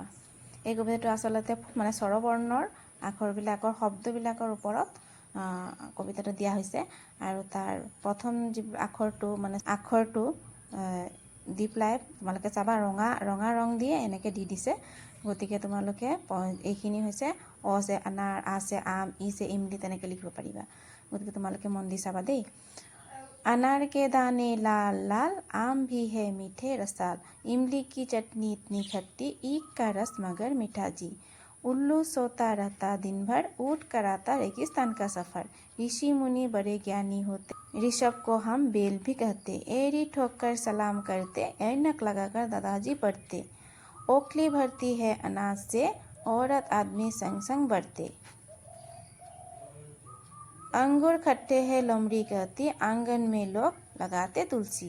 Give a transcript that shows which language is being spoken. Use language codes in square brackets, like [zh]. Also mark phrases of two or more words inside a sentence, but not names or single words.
[as] এই কবিতাটো আচলতে মানে স্বৰবৰ্ণৰ আখৰবিলাকৰ শব্দবিলাকৰ ওপৰত কবিতাটো দিয়া হৈছে আৰু তাৰ প্ৰথম যি আখৰটো দি পেলাই তোমালোকে চাবা ৰঙা ৰং দিয়ে এনেকৈ দি দিছে। গতিকে তোমালোকে এইখিনি হৈছে [hi] अ से अनार, आ से आम, ई से इमली [as] তেনেকৈ লিখিব পাৰিবা। গতিকে তোমালোকে মন দি চাবা দেই। [hi] अनार के दाने लाल लाल, आम भी है मीठे रसाल, इमली की चटनी इतनी खट्टी, ईख का रस मगर मीठा जी, उल्लू सोता रहता दिन भर, ऊँट कराता रेगिस्तान का सफ़र, ऋषि मुनि बड़े ज्ञानी होते, ऋषभ को हम बेल भी कहते, एड़ी ठोककर सलाम करते, ऐनक लगाकर दादाजी पढ़ते, ओखली भरती है अनाज से, औरत आदमी संग संग बढ़ते, अंगूर खट्टे है लोमड़ी कहती, आंगन में लोग लगाते तुलसी।